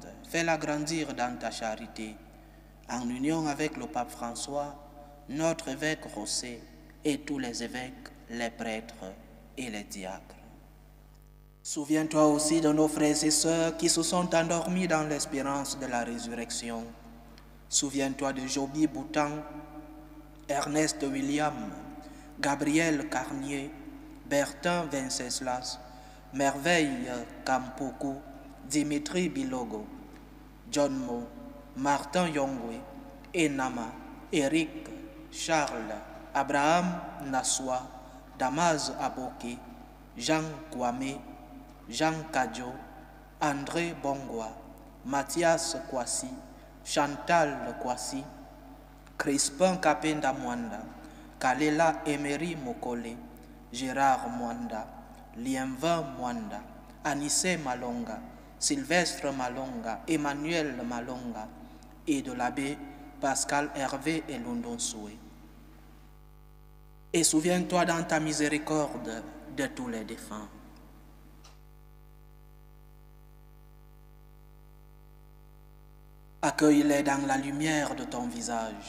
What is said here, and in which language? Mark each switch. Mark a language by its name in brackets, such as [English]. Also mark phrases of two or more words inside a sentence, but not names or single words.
[French] Fais-la grandir dans ta charité, en union avec le pape François, notre évêque Rossé et tous les évêques, les prêtres et les diacres. Souviens-toi aussi de nos frères et sœurs qui se sont endormis dans l'espérance de la résurrection. Souviens-toi de Joby Boutan, Ernest William, Gabriel Carnier, Bertin Venceslas, Merveille Kampoku, Dimitri Bilogo, John Mo, Martin Yongwe, Enama, Eric, Charles, Abraham Naswa, Damas Aboki, Jean Kwame, Jean Kadjo, André Bongwa, Mathias Kwasi, Chantal Kwasi, Crispin Kapenda Mwanda, Kalela Emery Mokole, Gérard Mwanda, Lienvin Mwanda, Anissé Malonga, Sylvestre Malonga, Emmanuel Malonga, et de l'abbé Pascal Hervé et London Soué. Et souviens-toi dans ta miséricorde de tous les défunts. Accueille-les dans la lumière de ton visage.